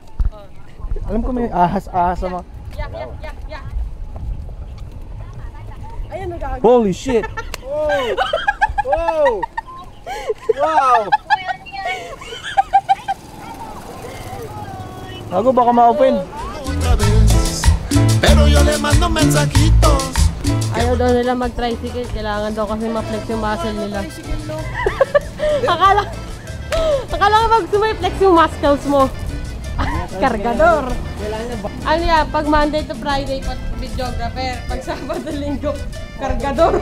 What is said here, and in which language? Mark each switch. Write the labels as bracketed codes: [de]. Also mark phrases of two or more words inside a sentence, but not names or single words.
[tl] Alam ko may ahas-ahas sa mga... Yak, yak, yak, yak. Ayan, nagagawa. [en] Holy shit! Wow! Wow! Wow! [tl] Ako baka ma-open. [es] Otra vez. Pero yo le mando mensajitos. [tl] Ayaw daw nila mag-tricycle. Kailangan daw kasi ma-flex yung muscle nila. Akala ko pag sumay-flex yung muscles mo. Kargador. Ano yan? Pag [en] Monday to Friday, [tl] videographer. Pag Sabado, Linggo, kargador.